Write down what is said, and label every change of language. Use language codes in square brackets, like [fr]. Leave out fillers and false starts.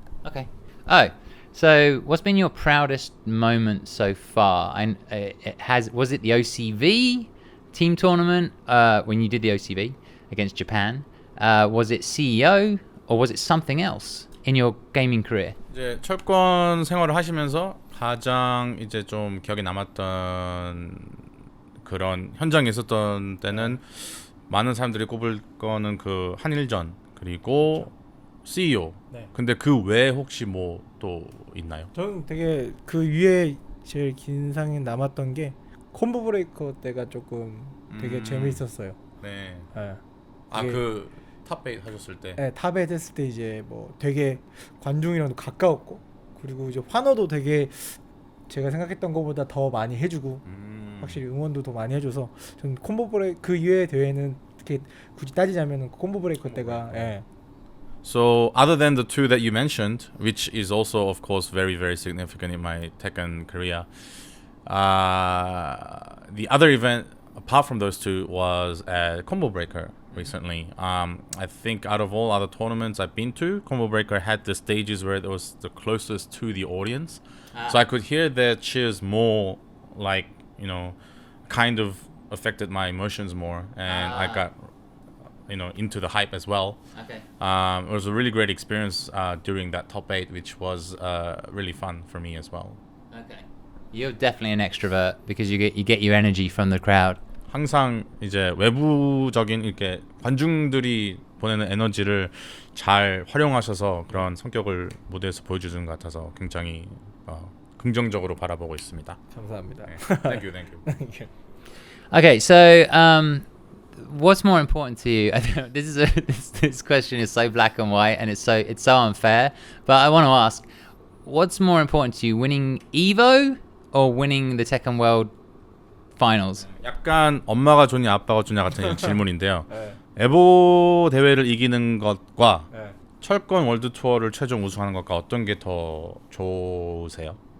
[en] Okay. Oh, so what's been your proudest moment so far? And was it the OCV team tournament when you did the OCV against Japan? Was it CEO or was it something else in your gaming career? [ko] 이제 철권 생활을 하시면서 가장 이제 좀 기억에 남았던 그런 현장에 있었던 때는 많은 사람들이 꼽을 거는 그 한일전 그리고 CEO. 네. 근데 그 외에 혹시 뭐 또 있나요? 저는 되게 그 위에 제일 인상이 남았던 게 콤보 브레이커 때가 조금 되게 재미있었어요. 네. 네. 그 탑8 하셨을 때. 네, 탑에 됐을 때 이제 뭐 되게 관중이랑도 가까웠고 그리고 이제 환호도 되게 제가 생각했던 것보다 더 많이 해주고 확실히 응원도 더 많이 해줘서 저는 콤보 브레이커 그 이외의 대회는 이렇게 굳이 따지자면 콤보 브레이커 때가 [en] So other than the two that you mentioned, which is also of course very very significant in my Tekken career, the other event apart from those two was at Combo Breaker recently. I think out of all other tournaments I've been to, Combo Breaker had the stages where it was the closest to the audience, so I could hear their cheers more, like kind of affected my emotions more, and I got into the hype as well. Okay. It was a really great experience during that top 8, which was really fun for me as well. Okay. You're definitely an extrovert because you get your energy from the crowd. [ko] 항상 이제 외부적인 이렇게 관중들이 보내는 에너지를 잘 활용하셔서 그런 성격을 무대에서 보여주는 것 같아서 굉장히 긍정적으로 바라보고 있습니다. 감사합니다. [en] Thank you. Okay, so what's more important to you? I know this question is so black and white, and it's so unfair. But I want to ask, what's more important to you, winning EVO or winning the Tekken World Finals? [ko] 약간 엄마가 좋냐 아빠가 좋냐 같은 질문인데요. 에보 대회를 이기는 것과 철권 월드 투어를 최종 우승하는 것과 어떤 게 더 좋으세요?